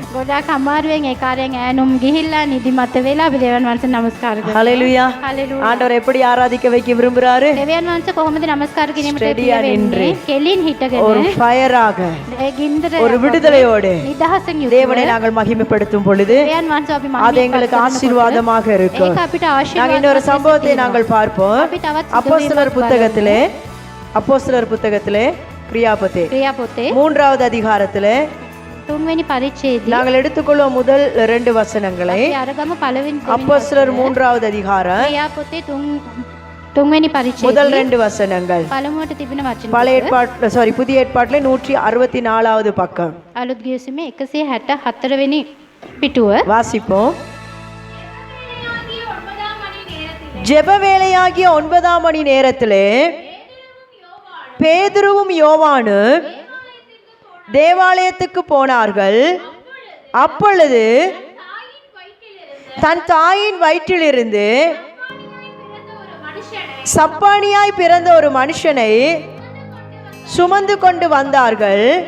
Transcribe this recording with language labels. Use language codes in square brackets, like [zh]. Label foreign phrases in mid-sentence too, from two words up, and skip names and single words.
[si] ගොඩාක් අමාරුවෙන් ඒ කාර්යයෙන් ඈනුම් ගිහිල්ලා නිදිමත වෙලා අපි දෙවියන් වහන්සේ නමස්කාර කරනවා. [ta] ஹalleluya. [si] හalleluya. [ta] ஆண்டவர் எப்படி ஆராதிக்க வைக்க விரும்புறாரு? [si] දෙවියන් වහන්සේ කොහොමද නමස්කාර කිරීමට [ta] Steady ஆ நின்று. [si] වෙන්නේ? කෙලින් හිටගෙන [ta] ஒரு ஃபயராக [si] ඒ ගින්දර [ta] ஒரு விடுதலையோடு [si] නිදහසෙන් [ta] தேவனை [si] යුතුව [ta] நாங்கள் மகிமைப்படுத்தும் பொழுது [si] දෙවියන් වහන්සේ අපි [ta] அது எங்களுக்கு ஆசீர்வாதமாக இருக்கும். [si] ඒක අපිට [ta] நாங்க இன்னொரு [si] ආශිර්වාදයක් [ta] சம்பவத்தை நாங்கள் பார்ப்போம். [si] අපි තවත් [ta] அப்போஸ்தலர் புத்தகத்திலே கிரியாபத்தே [si] ක්‍රියා පොතේ [ta] 3வது அதிகாரத்திலே [si] තුන්වෙනි පරිච්ඡේදයේ [ta] நாங்கள் எடுத்துக்கொள்வோம் முதல் 2 வசனங்களை. [si] අපි අරගම පළවෙනි [ta] அப்போஸ்தலர் 3வது அதிகாரம் [si] ක්‍රියා පොතේ තුන්වෙනි [ta] முதல் [si] පරිච්ඡේදයේ [ta] 2 வசனங்கள். [si] පළමුවට තිබෙන වචන [ta] பழைய ஏற்பாடு புதிய ஏற்பாட்டிலே 164வது பக்கம் [si] අලුත් ගිවිසුමේ 164 වෙනි පිටුව. [ta] வாசிப்போம். ஜெப வேளையாகிய 9ஆம் மணி நேரத்திலே பேதுருவும் யோவானும் தேவாலயத்துக்கு போனார்கள். அப்பொழுது தன் தாயின் வயிற்றிலிருந்து சப்பானியாய் பிறந்த ஒரு மனுஷனை சுமந்து கொண்டு வந்தார்கள்.